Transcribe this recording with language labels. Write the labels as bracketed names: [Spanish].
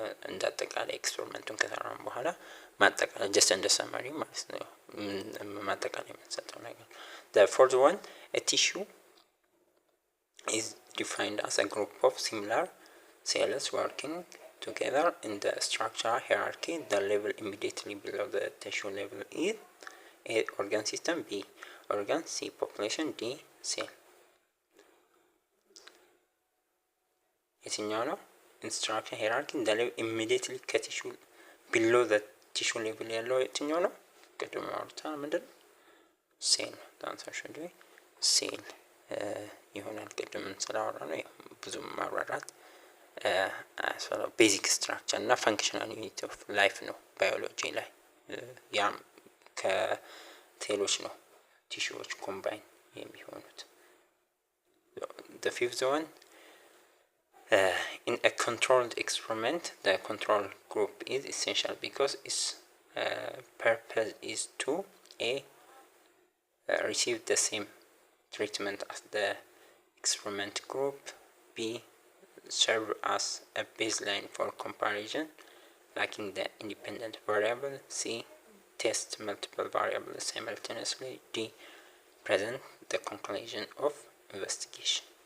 [Amharic] እንደ አጠቃላይ ኤክስፐሪመንቱን ከሰራን በኋላ ማጠቃላይ ጀስት እንደ ሰመሪ ማለት ነው ማጠቃላይ የምንሰጠው ነገር። [English] the fourth one, a tissue is defined as a group of similar cells working together in the structural hierarchy. The level immediately below the tissue level is A. organ system, B. organ, C. population, D. cell. [Amharic] የትኛው ነው? [English] in structural hierarchy the level immediately ከቲሹ below the tissue level [Amharic] ያለው የትኛው ነው? ቅድም አውርተናል። ምንድን ነው? ሴል ነው። the should be ሴል ይሆናል። ቅድም ስላወራ ነው ብዙም ማብራራት ቤዚክ ስትራክቸር እና ፈንክሽናል ዩኒት ኦፍ ላይፍ ነው ባዮሎጂ ላይ። ያም ከሴሎች ነው ቲሹዎች ኮምባይን የሚሆኑት። [English] the fifth one, in a controlled experiment the control group is essential because its purpose is to A. receive the same treatment as the experiment group, B. serve as a baseline for comparison lacking the independent variable, C. test multiple variables simultaneously, D. present the conclusion of investigation.